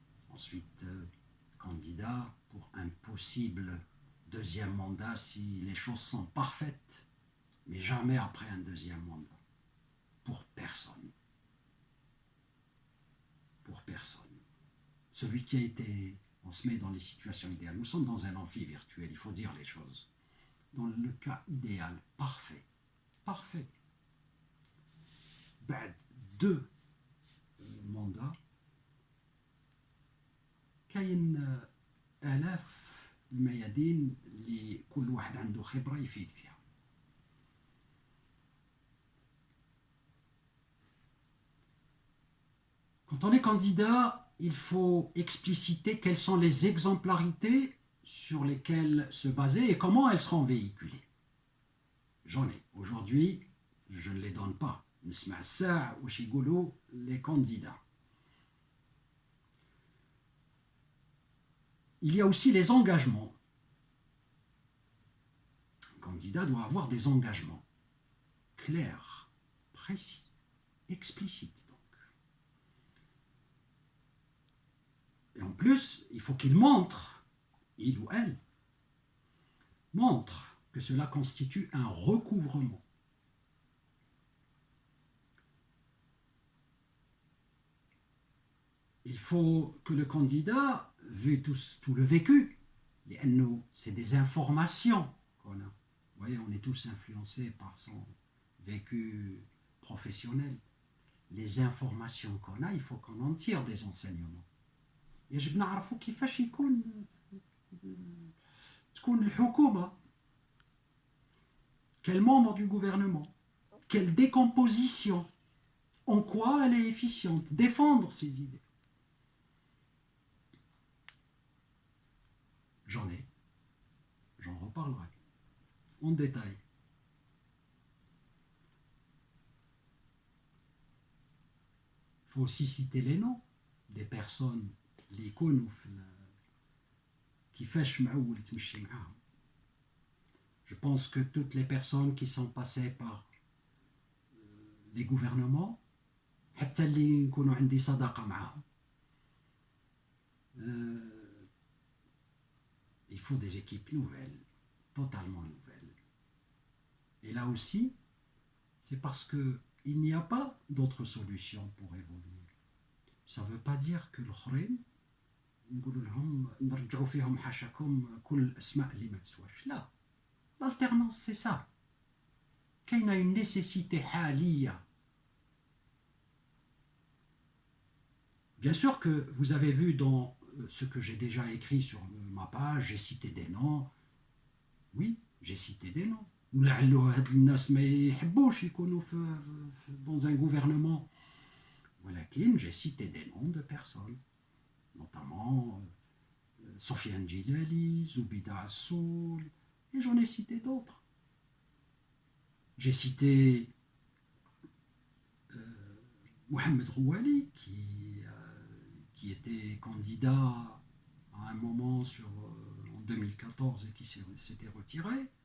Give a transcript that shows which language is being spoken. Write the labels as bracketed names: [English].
[French] Ensuite, candidat pour un possible deuxième mandat si les choses sont parfaites, mais jamais après un deuxième mandat. Pour personne. Pour personne. Celui qui a été... On se met dans les situations idéales. Nous sommes dans un amphi virtuel, il faut dire les choses. Dans le cas idéal, parfait. Parfait. [Arabic] بعد 2 mandats, كاين آلاف الميادين اللي كل واحد عنده خبرة يفيد فيها. [French] Quand on est candidat, il faut expliciter quelles sont les exemplarités sur lesquelles se baser et comment elles seront véhiculées. J'en ai. Aujourd'hui, je ne les donne pas. [Arabic] نسمع الساعة واش يقولوا [French] les candidats. Il y a aussi les engagements. Un candidat doit avoir des engagements clairs, précis, explicites. Donc. Et en plus, il faut qu'il montre il ou elle, montre que cela constitue un recouvrement. Il faut que le candidat, vu tout le vécu, c'est des informations qu'on a. Vous voyez, on est tous influencés par son vécu professionnel. Les informations qu'on a, il faut qu'on en tire des enseignements. [Arabic] يجب نعرفوا كيفاش تكون الحكومة. [French] Quel membre du gouvernement? Quelle décomposition? En quoi elle est efficiente? Défendre ses idées. J'en reparlerai en détail. Il faut aussi citer les noms des personnes [Arabic] اللي يكونوا كيفاش معول تمشي معاهم. [French] Je pense que toutes les personnes qui sont passées par les gouvernements, [Arabic] حتى اللي يكونوا عندي صداقة معاهم, [French] il faut des équipes nouvelles, totalement nouvelles. Et là aussi, c'est parce qu'il n'y a pas d'autre solution pour évoluer. Ça ne veut pas dire que [Arabic] الآخرين نقول لهم نرجعوا فيهم حاشاكم كل الأسماء اللي ما تسواش. [French] لا, l'alternance c'est ça. كاينة une nécessité حالية. Bien sûr que vous avez vu dans ce que j'ai déjà écrit sur ma page, j'ai cité des noms. Oui, j'ai cité des noms. [Arabic] ولعلو هاد الناس ما يحبوش يكونوا [French] dans un gouvernement. ولكن j'ai cité des noms de personnes, notamment Sofiane Djilali, Zoubida Assoul, et j'en ai cité d'autres. J'ai cité Mohamed Rouali, qui était candidat à un moment en 2014 et qui s'était retiré.